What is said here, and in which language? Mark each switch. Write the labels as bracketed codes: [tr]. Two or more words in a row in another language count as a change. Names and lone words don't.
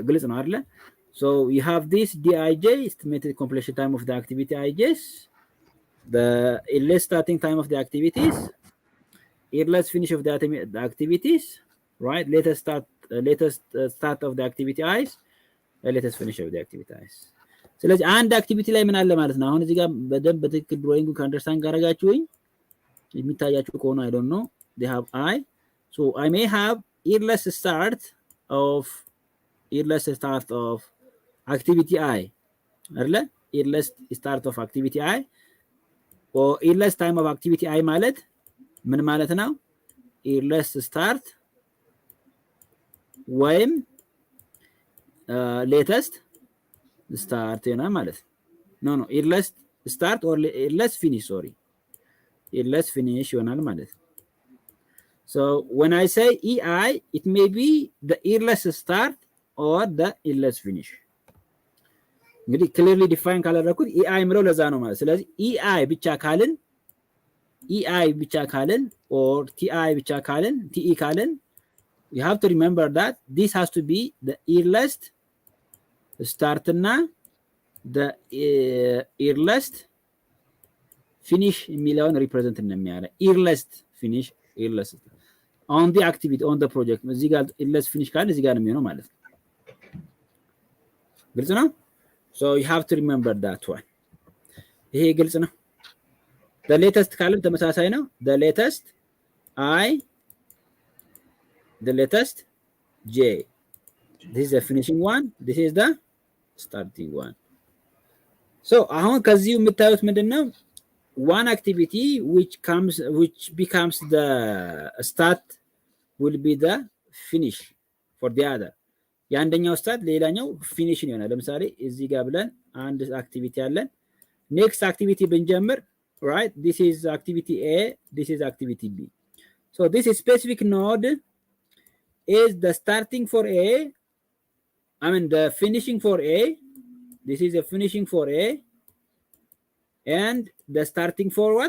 [en] So you have this Dij, estimated completion time of the activity Ij's, the earliest starting time of the activities, earliest finish of the activities, right? Latest start of the activity I's, latest finish of the activity I's. [am] ስለዚህ አንድ አክቲቪቲ ላይ ምን አለ ማለት ነው። አሁን እዚህ ጋር በደንብ በትክክል ድሮይንጉ ከአንደርስታንድ ካደረጋችሁኝ የሚታያችሁ ከሆነ [en] I don't know, they have I, so I may have earliest start of activity I, [am] አይደለ? [en] earliest start of activity I, or earliest time of activity I [am] ማለት ምን ማለት ነው? [en] earliest start ወይም latest start [am] ነው ማለት ነው። [en] earliest start or earliest finish, sorry, earliest finish [am] ይሆናል ማለት ነው። [en] So when I say EI, it may be the earliest start or the earliest finish. [am] እንግዲህ [en] clearly define [am] ካላደረኩት EI ምለው ለዛ ነው ማለት። ስለዚህ EI ብቻ ካልን or TI ብቻ ካልን TE ካልን, [en] you have to remember that this has to be the earliest start እና the earliest finish የሚለውን represent እንደሚያደርግ earliest finish, earliest on the activity on the project። [am] እዚህ ጋር [en] earliest finish [am] ካለ እዚህ ጋር ነው የሚሆነው ማለት ነው። ግልጽ ነው? [en] So you have to remember that one. [am] ይሄ ግልጽ ነው? [en] the latest [am] ካለም ተመሳሳይ ነው። [en] the latest I, the latest J. This is the finishing one, this is the starting one. [am] So አሁን ከዚህ የምታዩት ምንድነው? [en] one activity which becomes the start will be the finish for the other. [am] የአንደኛው ስታርት ሌላኛው ፊኒሽን ይሆናል። ለምሳሌ እዚህ ጋር ብለን አንድ አክቲቪቲ አለን። [en] next activity [am] ብንጀምር [en] right, this is activity A, this is activity B. So this specific node is the starting for A, I mean the finishing for A. This is a finishing for A and the starting for what?